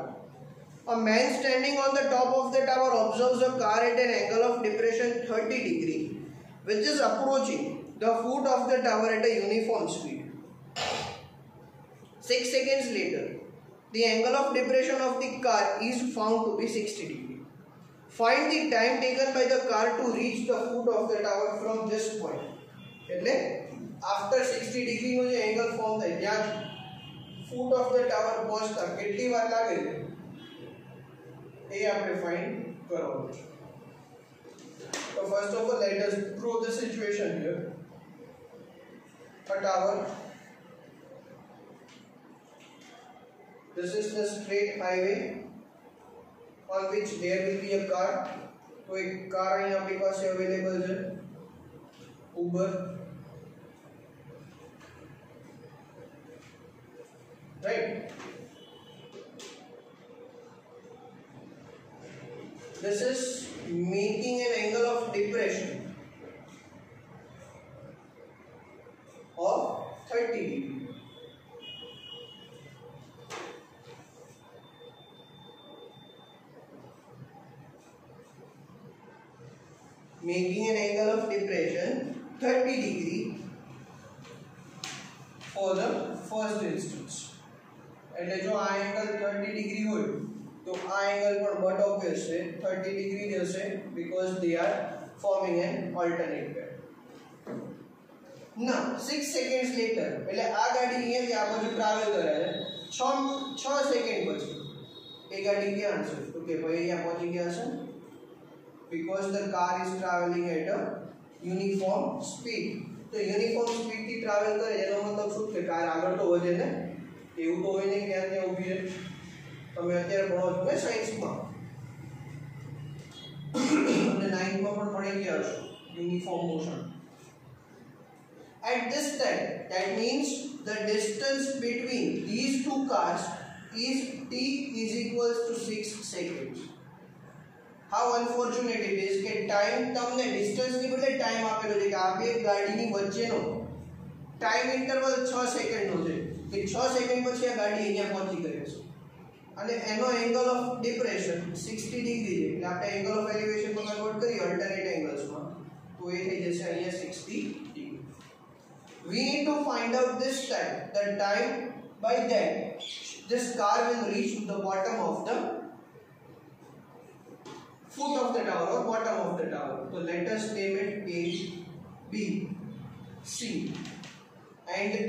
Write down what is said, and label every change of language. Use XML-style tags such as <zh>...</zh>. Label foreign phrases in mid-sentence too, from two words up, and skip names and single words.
<en>A man standing on the top of the tower observes a car at an angle of depression 30 degrees, which is approaching the foot of the tower at a uniform speed. 6 seconds later, the angle of depression of the car is found to be 60 degrees. Find the time taken by the car to reach the foot of the tower from this point. After 60 degree</en> <gu>નો જે</gu> <en>angle form</en> <gu>થાય ત્યાં</gu> <en>foot of the tower</en> <gu>પહોંચતા કેટલી વાર લાગે એ આપણે find કરવાનું છે.</gu> <en>So first of all, let us draw the situation here. A tower. This is the straight highway on which there will be a car.</en> <gu>तो एक car અહીં આપણી પાસે available છે, Uber.</gu> <en>Right? This is making an angle of depression of 30 degree. Making an angle of depression 30 degree for the first instance.</en> <gu>એટલે જો આ એંગલ 30 ડિગ્રી હોય તો આ એંગલ પણ</gu> <en>but obvious</en> <gu>છે 30 ડિગ્રી જ હશે</gu> <en>because they are forming an alternate pair. Now 6 seconds later</en> <gu>એટલે આ ગાડી અહીંયાથી આ બાજુ ટ્રાવેલ કરે છે 6 સેકન્ડ પછી એ ગાડી ક્યાં હશે તો કે ભાઈ અહીંયા પહોંચી ગયા હશે</gu> <en>because the car is traveling at a uniform speed.</en> <gu>તો</gu> <en>uniform speed</en> <gu>થી ટ્રાવેલ કરે એનો મતલબ શું કે કાર આગળ તો વધે ને એવું તો હોય નહીં કે ત્યાં ઊભી રહે. તમે અત્યારે ભણો છો ને સાયન્સમાં અને 9th માં પણ ભણી ગયા હશો</gu> <en>uniform motion. At this time, that means the distance between these two cars is t is equals to 6 seconds. how unfortunate it is</en> <gu>કે ટાઈમ તમને ડિસ્ટન્સ ની બદલે ટાઈમ આપેલો છે કે આ બે ગાડીની વચ્ચેનો</gu> <en>time interval</en> <gu>6 સેકન્ડનો છે કે 6 સેકન્ડ પછી આ ગાડી અહીંયા પહોંચી ગઈ છે અને એનો</gu> <en>angle of depression</en> <gu>60 ડિગ્રી છે એટલે આપણે</gu> <en>angle of elevation</en> <gu>માં કન્વર્ટ કરીએ</gu> <en>alternate anglesમાં</en> <gu>તો એ થઈ જશે અહીંયા 60 ડિગ્રી.</gu> <en>We need to find out this time, the time by that this car will reach the bottom of the foot of the tower or bottom of the tower. So let us name it A, B, C and D.</en>